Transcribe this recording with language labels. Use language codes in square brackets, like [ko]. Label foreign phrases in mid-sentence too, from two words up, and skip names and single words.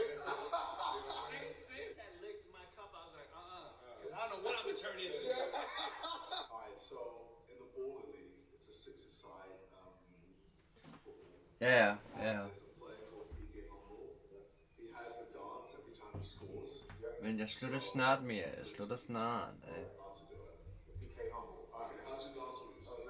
[en] See, that licked my cup. I was like, I don't know what I'm gonna turn into. Alright, so in the Baller League, it's a six-a-side football. [da] Ja. [en] There's a player called PK Humble. He has a dance every time he scores. [da] Men jeg slutter snart mere. Jeg slutter snart. [en] How to do it. PK Humble. Okay, how's your dance moves?